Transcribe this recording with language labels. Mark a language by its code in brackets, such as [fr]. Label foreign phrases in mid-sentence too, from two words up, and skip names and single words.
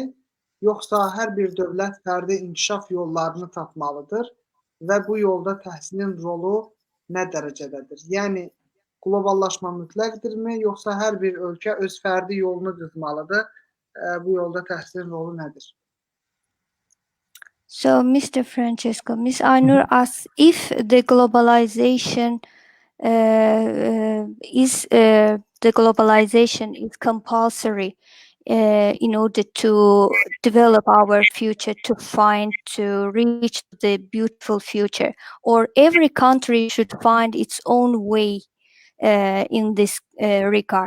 [az] Yoxsa hər bir dövlət fərdi inkişaf yollarını tapmalıdır və bu yolda təhsilin rolu nə dərəcədədir? Yəni, qloballaşma mütləqdirmi, yoxsa hər bir ölkə öz fərdi yolunu qızmalıdır? Bu yolda təhsilin rolu nədir? [en] So, Mr. Francesco, Ms. Aynur asks if the globalization is compulsory in order to develop our future, to reach the beautiful future, or every country should find its own way in this regard?